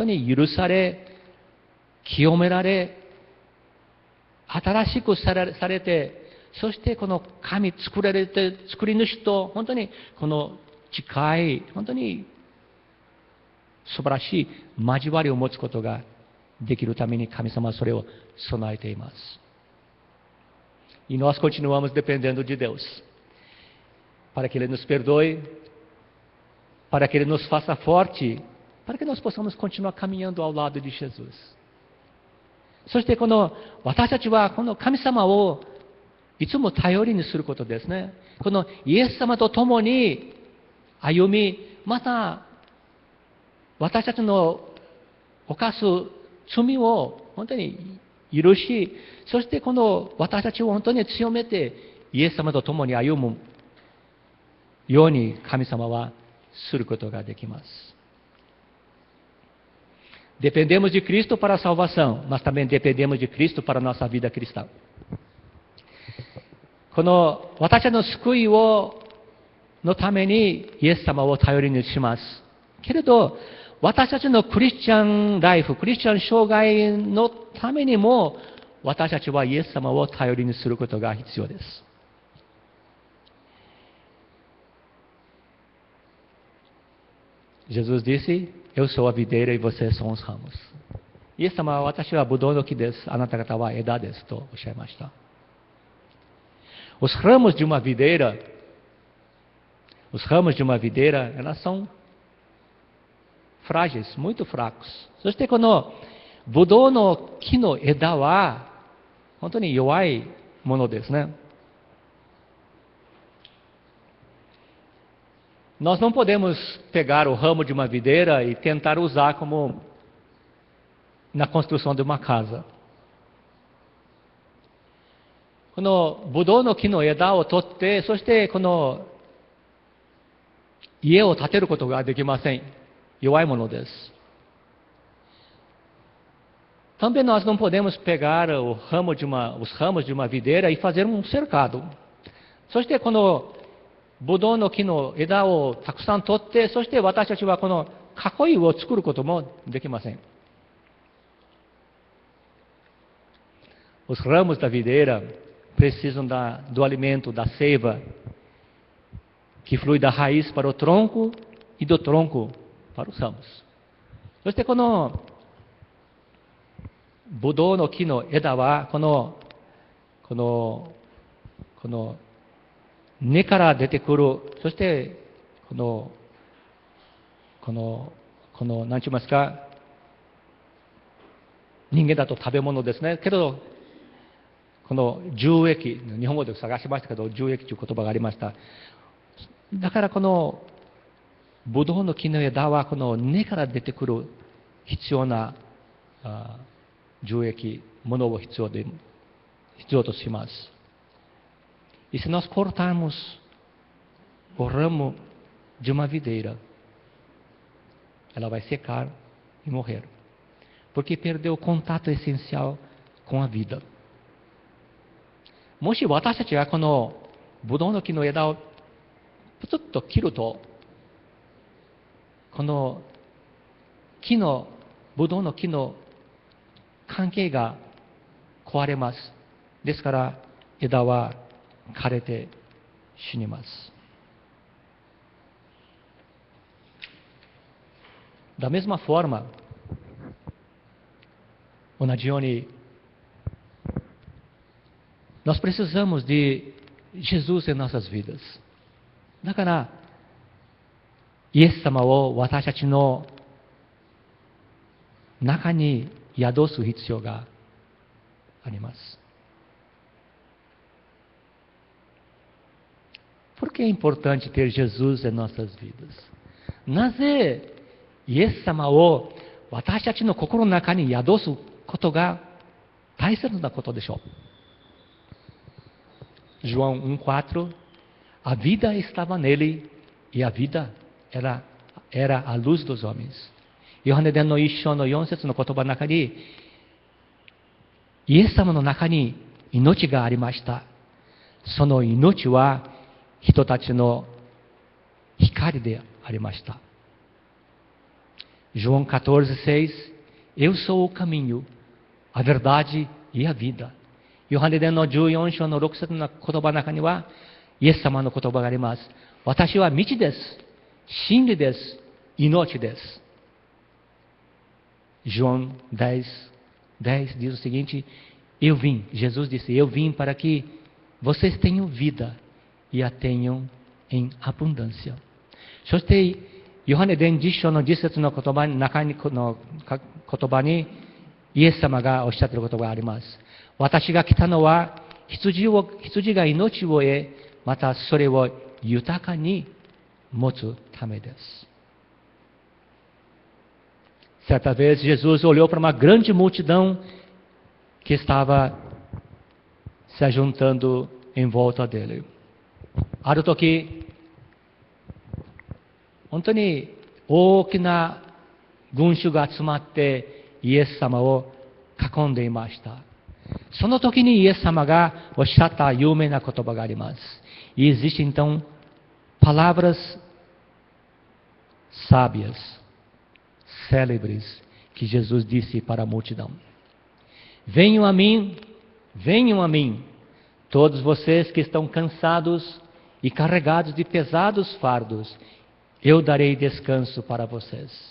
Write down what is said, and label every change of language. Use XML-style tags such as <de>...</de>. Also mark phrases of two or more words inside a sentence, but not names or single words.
<ja>に許され、清められ、新しくされて、そしてこの作り主と本当にこの近い、本当に素晴らしい交わりを持つことができるために神様はそれを備えています。</ja> <pt>E nós continuamos dependendo de Deus, para que Ele nos perdoe, para que Ele nos faça forte, para que nós possamos continuar caminhando ao lado de Jesus.</pt> <ja>そしてこの私たちはこの神様をいつも頼りにすることですね。このイエス様と共に歩み、また私たちの犯す罪を本当に許し、そしてこの私たちを本当に強めてイエス様と共に歩むように神様はすることができます。</ja> <pt>Dependemos de Cristo para a salvação, mas também dependemos de Cristo para a nossa vida cristã.</pt> <ja>この私たちの救いのためにイエス様を頼りにします。けれど、私たちのクリスチャンライフ、クリスチャン生涯のためにも、私たちはイエス様を頼りにすることが必要です。</ja> <pt>Jesus disse, eu sou a videira e vocês são os ramos.</pt> <ja>イエス様は私はブドウの木です。あなた方は枝ですとおっしゃいました。</ja> <pt>Os ramos de uma videira, elas são frágeis, muito fracos.</pt> <ja>そしてこのブドウの木の枝は本当に弱いものですね。</ja> <pt>Nós não podemos pegar o ramo de uma videira e tentar usar como na construção de uma casa.</pt> <ja>このブドウの木の枝を取って、そしてこの家を建てることができません。弱いものです。</ja> <pt>Também nós não podemos pegar os ramos de uma videira e fazer um cercado.</pt> <ja>そしてこのブドウの木の枝をたくさん取って、そして私たちはこの囲いを作ることもできません。</ja> <pt>Os ramos da videira precisam do alimento, da seiva, que flui da raiz para o tronco e do tronco para os ramos。</pt> <ja>そしてこのブドウの木の枝はこの根から出てくる、そして何て言いますか、人間だと食べ物ですね。けどこの樹液、日本語で探しましたけど、樹液という言葉がありました。だからこのブドウの木の枝はこの根から出てくる必要な樹液、ものを必要とします。</ja> <pt>E se nós cortarmos o ramo de uma videira, ela vai secar e morrer, porque perdeu o contato essencial com a vida。</pt> <ja>もし私たちがこのブドウの木の枝をプツッと切ると、このブドウの木の関係が壊れます。ですから枝は枯れて死にます。</ja> <pt>Da mesma forma,</pt> <ja>同じように</ja> <pt>nós precisamos de Jesus em nossas vidas。</pt> <ja>だからイエス様を私たちの中に宿す必要があります。</ja> <pt>Por que é importante ter Jesus em nossas vidas?</pt> <ja>なぜイエス様を私たちの心の中に宿すことが大切なことでしょう。</ja> <pt>João 1:4 A vida estava nele e a vida era a luz dos homens。</pt> <ja>ヨハネ伝の1章の4節の言葉の中に、イエス様の中に命がありました。その命は人たちの光でありました。</ja> <pt>João 14:6 Eu sou o caminho, a verdade e a vida。</pt> <ja>ヨハネ伝の14章の6節の言葉の中には、イエス様の言葉があります。私は道です。真理です。命です。</ja> <pt>João 10:10 diz o seguinte: Jesus disse, eu vim para que vocês tenham vida e a tenham em abundância。</pt> <ja>そして、ヨハネ伝10章の10節の言葉に、言葉に、イエス様がおっしゃっている言葉があります。私が来たのは、羊が命を得、またそれを豊かに持つためです。</ja> <pt>Certa vez, Jesus olhou para uma grande multidão que estava se ajuntando em volta dele。</pt> <ja>ある時、本当に大きな群衆が集まってイエス様を囲んでいました。その時にイエス様がおっしゃった有名な言葉があります。</ja> <pt>E existem então palavras sábias, célebres, que Jesus disse para a multidão. Venham a mim, todos vocês que estão cansados e carregados de pesados fardos, eu darei descanso para vocês.</pt>